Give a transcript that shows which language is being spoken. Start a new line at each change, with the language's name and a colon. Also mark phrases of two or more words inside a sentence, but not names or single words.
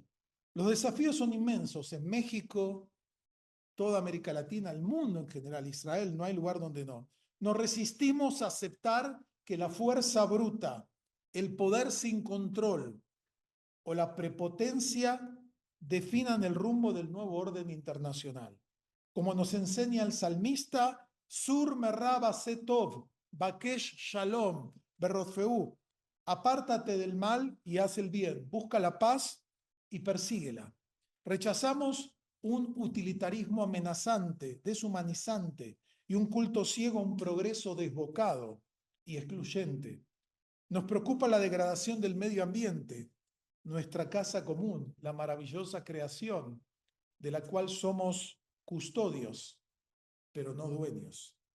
Spanish: Los desafíos son inmensos. En México, toda América Latina, el mundo en general, Israel, no hay lugar donde no. Nos resistimos a aceptar que la fuerza bruta, el poder sin control o la prepotencia definan el rumbo del nuevo orden internacional. Como nos enseña el salmista,
Hebrew: סור מרע ועשה טוב, בקש שלום ורדפהו,
Spanish: apártate del mal y haz el bien, busca la paz y persíguela. Rechazamos un utilitarismo amenazante, deshumanizante y un culto ciego a un progreso desbocado y excluyente. Nos preocupa la degradación del medio ambiente, nuestra casa común, la maravillosa creación de la cual somos custodios, pero no dueños.